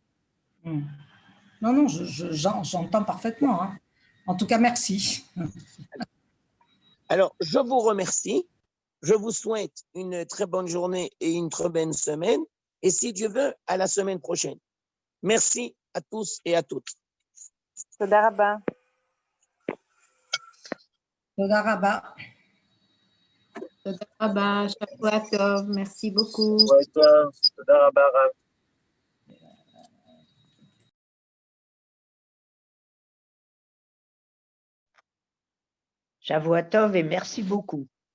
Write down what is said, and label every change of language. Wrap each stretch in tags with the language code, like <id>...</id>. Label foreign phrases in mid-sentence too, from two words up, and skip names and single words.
<fr>Non, j'entends parfaitement. Hein. En tout cas, merci. Alors, je vous remercie. Je vous souhaite une très bonne journée et une très bonne semaine. Et si Dieu veut, à la semaine prochaine. Merci à tous et à toutes.</fr> <he>תודה רבה. תודה רבה. תודה רבה, שבוע טוב,</he> <fr>merci beaucoup.</fr> <he>תודה רבה, רב. שבוע טוב</he> <fr>et merci beaucoup.</fr>